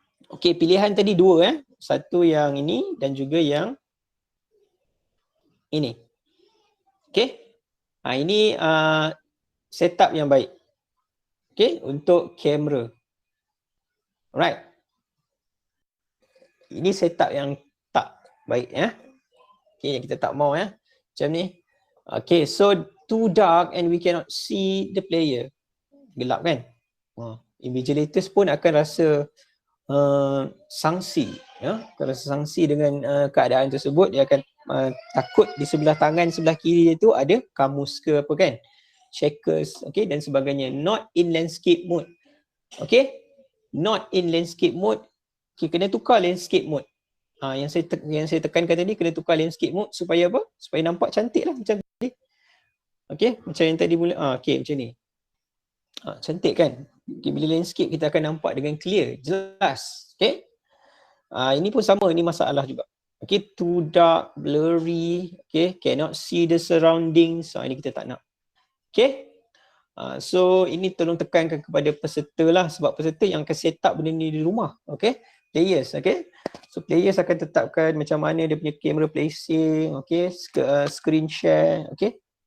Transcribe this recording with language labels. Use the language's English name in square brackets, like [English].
[Malay] Okey, pilihan tadi dua satu yang ini dan juga yang ini. Okey. Ini setup yang baik. Okey, untuk kamera. Alright. Ini setup yang tak baik Okey, yang kita tak mau Macam ni. [English] Okay, so too dark and we cannot see the player. [Malay] Gelap kan? Invigilators pun akan rasa sangsi, ya, akan rasa sangsi dengan keadaan tersebut. Dia akan takut di sebelah tangan sebelah kiri itu ada kamus ke apa kan, checkers, okay, dan sebagainya. [English] Not in landscape mode. Okay, not in landscape mode. [Malay] Okay, kena tukar landscape mode. Yang saya tekankan tadi, kena tukar landscape mode supaya apa? Supaya nampak cantik lah macam tadi. Okay, macam yang tadi mula. Okay, macam ni. Cantik kan? Okay, bila landscape kita akan nampak dengan clear, jelas. Okay. Ini pun sama, ini masalah juga. [English] Okay, too dark, blurry. Okay, cannot see the surroundings. [Malay] Ini kita tak nak. Okay. So ini tolong tekankan kepada peserta lah, sebab peserta yang akan set up benda ni di rumah. Okay. Players, okay. So players akan tetapkan macam mana dia punya camera placing, okay, screen share, okay.